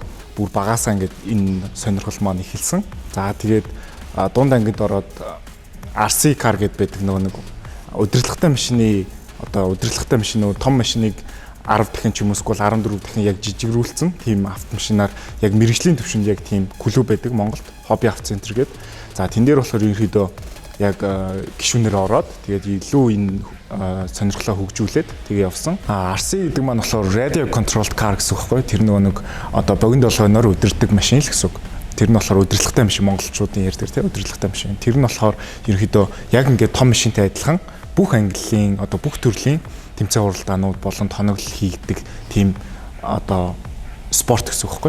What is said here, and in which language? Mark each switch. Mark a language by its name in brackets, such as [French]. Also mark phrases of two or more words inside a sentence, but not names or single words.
[Mongolian] Бүр багаасаа ингээд энэ сонирхол маань эхэлсэн. За тэгээд дунд ангид ороод [English] RC car [Mongolian] гэдэг байдаг нэг удирдлагатай машины удирдлагатай машин том машиныг 10 дахин ч юм уу эсвэл 14 дахин яг жижигрүүлсэн тийм автомашинаар яг мэрэгжлийн төвшөнд яг тийм клуб байдаг Монголд хобби авто центр гэдэг. За тэн дээр болохоор ерөнхийдөө яг гишүүнээр ороод тэгээд илүү энэ сонирхлоо хөгжүүлээд тэгээ явсан. RC гэдэг маань болохоор [English] radio controlled car [Mongolian] гэсэн үг байхгүй. Тэр нэг богино долгойноор өдөрдөг машин л гэсэн үг. Тэр нь болохоор удирдлагатай машин монголчуудын ярьдаг тийм удирдлагатай машин. Тэр нь болохоор ерөнхийдөө яг ингээд том машинтай адилхан бүх ангиллын бүх төрлийн тэмцээн уралдаанууд болон тоноглол хийгдэг тийм спорт гэсэн үг байхгүй.